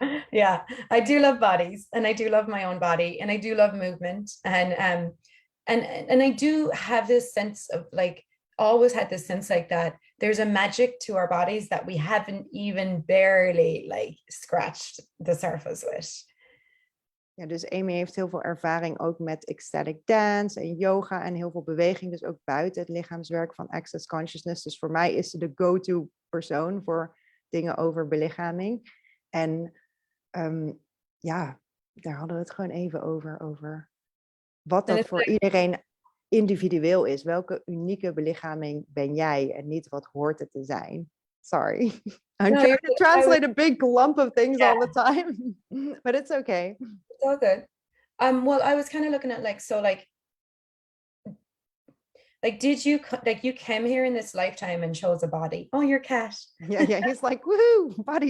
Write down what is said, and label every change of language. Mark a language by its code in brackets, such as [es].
[en] Yeah, I do love bodies, and I do love my own body, and I do love movement. And I do have this sense of like, always had this sense like that there's a magic to our bodies that we haven't even barely like scratched the surface with. [nl] Ja, dus Amy heeft heel veel ervaring ook met ecstatic dance en yoga en heel veel beweging, dus ook buiten het lichaamswerk van Access Consciousness. Dus voor mij is ze de go-to persoon voor dingen over belichaming. En ja, daar hadden we het gewoon even over wat dat voor iedereen individueel is. Welke unieke belichaming ben jij en niet wat hoort het te zijn? Sorry. [en] I'm trying to translate a big lump of things all the time, but it's okay. It's all good. Well, I was kind of looking at did you you came here in this lifetime and chose a body? Oh, your cat. Yeah. He's like, woohoo, bodies.